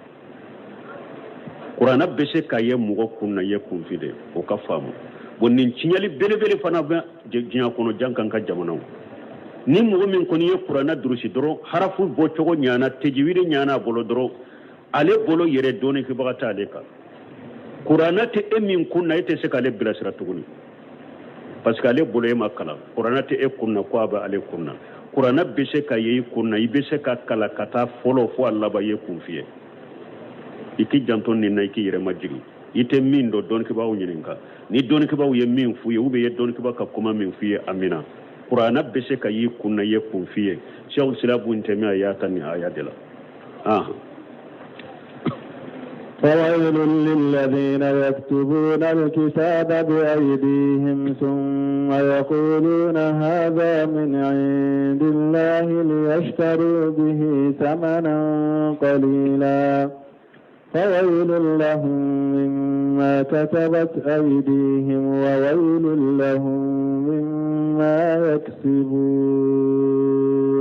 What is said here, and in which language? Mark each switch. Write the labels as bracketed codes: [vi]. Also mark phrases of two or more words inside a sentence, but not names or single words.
[bm] kuranna bɛ se ka ye mɔgɔ kun na ye kunfin de o ka faamu bon nin tiɲɛli belebele fana bɛ diɲɛ kɔnɔ jan kan ka jamanaw ni mɔgɔ min kɔni ye kuranna durusi dɔrɔn harafu bɔcogo ɲana tejiwiri ɲana a bolo dɔrɔn ale bolo yɛrɛ dɔɔnikɛbaga t'ale kan kuranna tɛ e min kun na e tɛ se k'ale bilasira tuguni [fr] parce que [bm] ale bolo e ma kalan kuranna tɛ e kun na ko a bɛ ale kun na kuranna bɛ se ka ye i kun na i bɛ se ka kalan ka taa fɔlɔ fo a laban ye kun fiyɛ i k'i janto nin na i k'i yɛrɛ majigin i tɛ min dɔn dɔɔnikɛbagaw ɲininka ni dɔɔnikɛbagaw ye min f'u ye [fr] ou bien [bm] i ye dɔɔnikɛbaga ka kuma min f'u ye amina kuranna bɛ se ka y'i kun na i ye kun fiyɛ Sheikhul Islam Ibn Taymiyyah y'a ta nin aya de la [ar] فويل للذين يكتبون الكتاب بأيديهم ثم يقولون هذا من عند الله ليشتروا به ثمنا قليلا فويل لهم مما كتبت أيديهم وويل لهم مما يكسبون